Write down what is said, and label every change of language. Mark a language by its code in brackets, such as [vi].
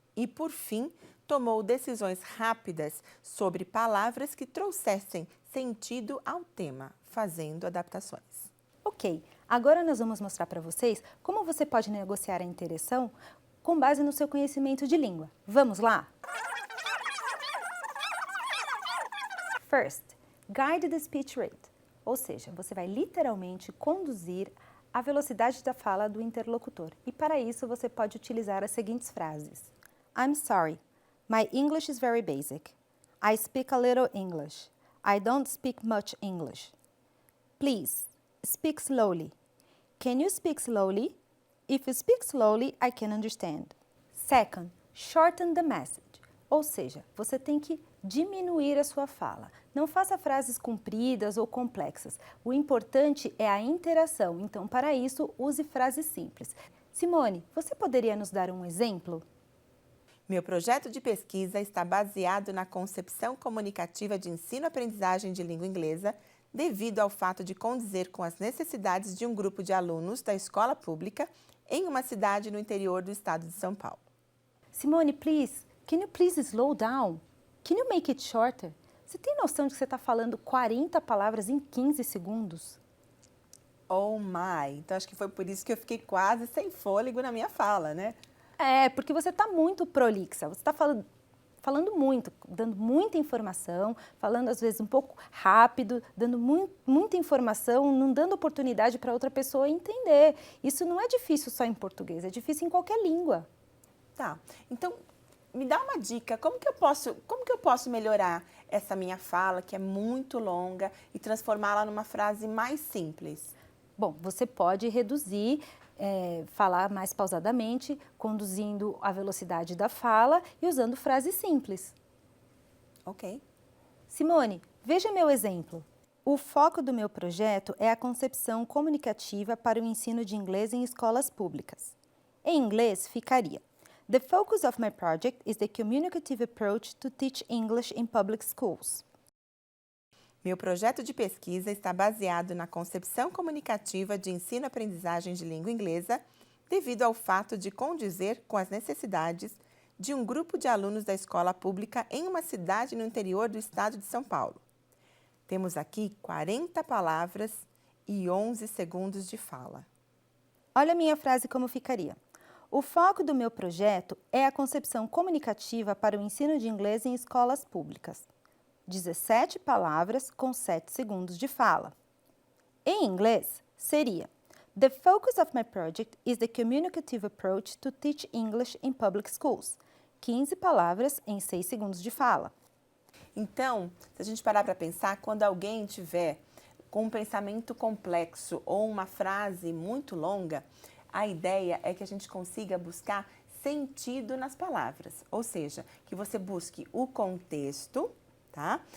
[pt] E, por fim, tomou decisões rápidas sobre palavras que trouxessem sentido ao tema, fazendo adaptações. Ok, agora nós vamos mostrar para vocês como você pode negociar a interação com base no seu conhecimento de língua. Vamos lá? [en] First, guide the speech rate. [pt] Ou seja, você vai literalmente conduzir a velocidade da fala do interlocutor. E para isso você pode utilizar as seguintes frases. [en] I'm sorry, my English is very basic. I speak a little English. I don't speak much English. Please, speak slowly. Can you speak slowly? If you speak slowly, I can understand. Second, shorten the message. [pt] Ou seja, você tem que diminuir a sua fala. Não faça frases compridas ou complexas. O importante é a interação. Então, para isso, use frases simples. Simone, você poderia nos dar um exemplo? Meu projeto de pesquisa está baseado na concepção comunicativa de ensino-aprendizagem de língua inglesa, devido ao fato de condizer com as necessidades de um grupo de alunos da escola pública em uma cidade no interior do estado de São Paulo. [en] Simone, can you please slow down? Can you make it shorter? [pt] Você tem noção de que você está falando 40 palavras em 15 segundos? [en] Oh my! [pt] Então acho que foi por isso que eu fiquei quase sem fôlego na minha fala, né? Porque você está muito prolixa, você está falando muito, dando muita informação, falando às vezes um pouco rápido, dando muita informação, não dando oportunidade para outra pessoa entender. Isso não é difícil só em português, é difícil em qualquer língua. Tá, então me dá uma dica, como que eu posso melhorar essa minha fala, que é muito longa, e transformá-la numa frase mais simples? Bom, você pode reduzir, falar mais pausadamente, conduzindo a velocidade da fala e usando frases simples. Ok. Simone, veja meu exemplo. O foco do meu projeto é a concepção comunicativa para o ensino de inglês em escolas públicas. Em inglês, ficaria: [en] The focus of my project is the communicative approach to teach English in public schools. [pt] Meu projeto de pesquisa está baseado na concepção comunicativa de ensino-aprendizagem de língua inglesa, devido ao fato de condizer com as necessidades de um grupo de alunos da escola pública em uma cidade no interior do estado de São Paulo. Temos aqui 40 palavras e 11 segundos de fala. Olha a minha frase como ficaria. O foco do meu projeto é a concepção comunicativa para o ensino de inglês em escolas públicas. 17 palavras com 7 segundos de fala. Em inglês, seria: [en] The focus of my project is the communicative approach to teach English in public schools. [pt] 15 palavras em 6 segundos de fala. Então, se a gente parar para pensar, quando alguém tiver com um pensamento complexo ou uma frase muito longa, a ideia é que a gente consiga buscar sentido nas palavras, ou seja, que você busque o contexto, tá?